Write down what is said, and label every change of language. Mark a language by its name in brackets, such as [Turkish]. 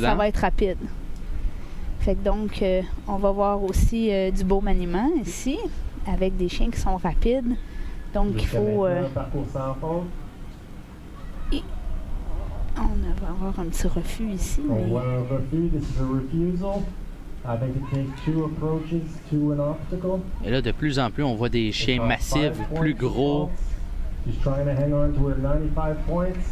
[French] Ça va être rapide. Fait que donc, on va voir aussi du beau maniement ici, avec des chiens qui sont rapides. Donc, il faut... parcours sans faute. On va avoir un petit refus ici. On Mais... voit un refus. [English] This is a refusal. I think it takes 2 approaches to an obstacle. [French] Et là, de plus en plus, on voit des chiens massifs, plus gros. [English] She's trying to hang on to her 95 points.